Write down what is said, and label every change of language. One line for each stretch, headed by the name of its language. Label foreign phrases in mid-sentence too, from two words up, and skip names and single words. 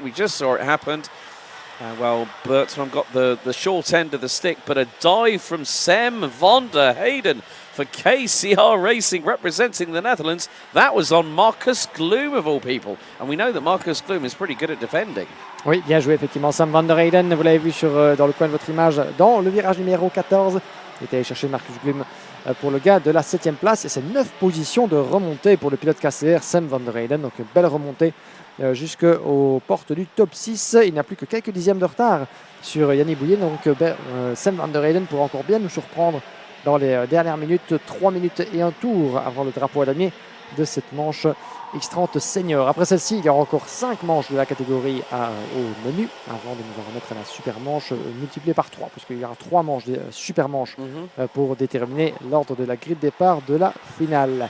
English: We just saw it happen. Well, Bertram got the short end of the stick, but a dive from Sam van der Heyden for KCR Racing representing the Netherlands. That was on Marcus Gloom of all people. And we know that Marcus Gloom is pretty good at defending.
French: Oui, bien joué effectivement Sam van der Heyden. Vous l'avez vu dans le coin de votre image dans le virage numéro 14. Il était allé chercher Marcus Gloom pour le gars de la 7e place. Et c'est 9 positions de remontée pour le pilote KCR Sam van der Heyden. Donc une belle remontée jusqu'aux portes du top 6. Il n'a plus que quelques dixièmes de retard sur Yannick Bouillet. Donc Sam van der Heyden pourra encore bien nous surprendre dans les dernières minutes, 3 minutes et un tour avant le drapeau à damier de cette manche X30 senior. Après celle-ci, il y aura encore 5 manches de la catégorie au menu avant de nous en remettre à la super manche multipliée par 3, puisqu'il y aura 3 manches de super manches pour déterminer l'ordre de la grille de départ de la finale.